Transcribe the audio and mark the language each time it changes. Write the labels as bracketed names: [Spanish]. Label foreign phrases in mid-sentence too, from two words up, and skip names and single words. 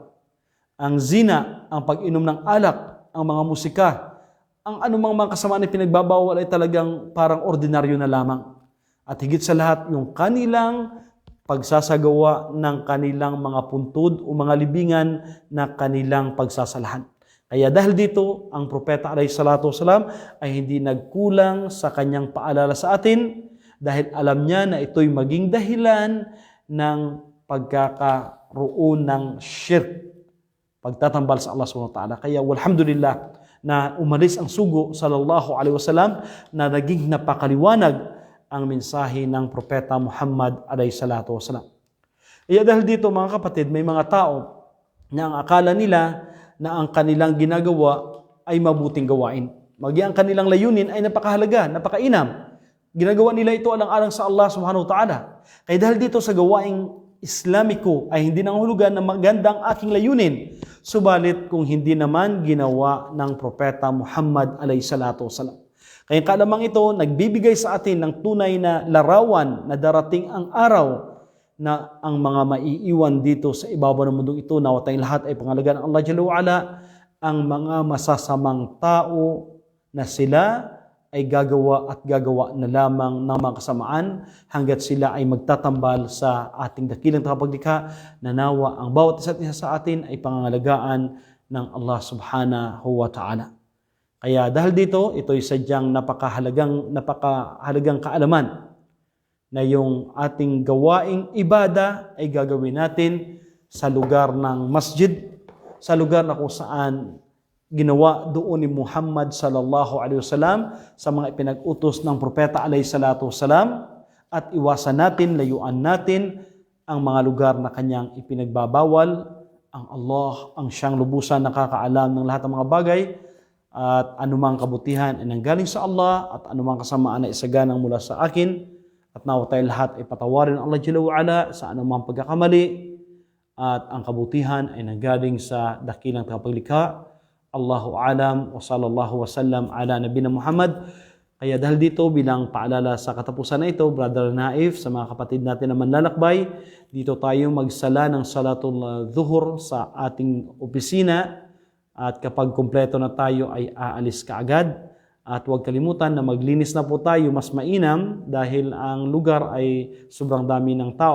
[Filipino] Ang zina, ang pag-inom ng alak, ang mga musika, ang anumang mga kasamaan na pinagbabawal ay talagang parang ordinaryo na lamang. At higit sa lahat, yung kanilang pagsasagawa ng kanilang mga puntod o mga libingan na kanilang pagsasalahan. Kaya dahil dito, ang Propeta [Arabic] alayhi salatu wasalam [Filipino] ay hindi nagkulang sa kanyang paalala sa atin dahil alam niya na ito'y maging dahilan ng pagkakaroon ng shirk, pagtatambal sa Allah [Arabic] subhanahu wa ta'ala. [Filipino] Kaya walhamdulillah na umalis ang sugo [Arabic] sallallahu alaihi wasallam [Filipino] na naging napakaliwanag ang mensahe ng Propeta Muhammad [Arabic] alayhi salatu wasalam. [Filipino] Kaya dahil dito mga kapatid, may mga tao na ang akala nila na ang kanilang ginagawa ay mabuting gawain. Maging ang kanilang layunin ay napakahalaga, napakainam. Ginagawa nila ito alang-alang sa Allah [Arabic] subhanahu wa ta'ala. [Filipino] Kaya dahil dito sa gawaing Islamiko ay hindi nangahulugan na magandang aking layunin. Subalit kung hindi naman ginawa ng Propeta Muhammad [Arabic] alayhi salatu wasalam. [Filipino] Kaya kalamang ito, nagbibigay sa atin ng tunay na larawan na darating ang araw na ang mga maiiwan dito sa ibabaw ng mundong ito na tayong lahat ay pangalagaan ng Allah [Arabic] Jalla wa'ala, [Filipino] ang mga masasamang tao na sila ay gagawa at gagawa na lamang ng mga kasamaan hanggat sila ay magtatambal sa ating dakilang tagapaglikha na nawa ang bawat isa't isa sa atin ay pangangalagaan ng Allah [Arabic] subhanahu wa ta'ala. [Filipino] Kaya dahil dito, ito'y sadyang napakahalagang kaalaman na yung ating gawaing ibada ay gagawin natin sa lugar ng masjid, sa lugar na kung saan ginawa doon ni Muhammad [Arabic] sallallahu alaihi wasallam [Filipino] sa mga ipinag-utos ng Propeta [Arabic] alayhi salatu wasalam, [Filipino] at iwasan natin, layuan natin ang mga lugar na kanyang ipinagbabawal. Ang Allah, ang siyang lubusan nakakaalam ng lahat ng mga bagay, at anumang kabutihan ay nanggaling sa Allah at anumang kasamaan ay isaganang mula sa akin, at nawa tayo lahat ay patawarin ng Allah [Arabic] Jalla wa'ala [Filipino] sa anumang pagkakamali, at ang kabutihan ay nanggaling sa dakilang tagapaglikha. [Arabic] Allahu alam wa sallallahu wasallam ala nabina Muhammad. [Filipino] Kaya dahil dito, bilang paalala sa katapusan na ito, Brother Naif, sa mga kapatid natin na manlalakbay, dito tayo magsala ng [Arabic] salatul zuhur [Filipino] sa ating opisina. At kapag kumpleto na tayo ay aalis kaagad. At huwag kalimutan na maglinis na po tayo, mas mainam dahil ang lugar ay sobrang dami ng tao.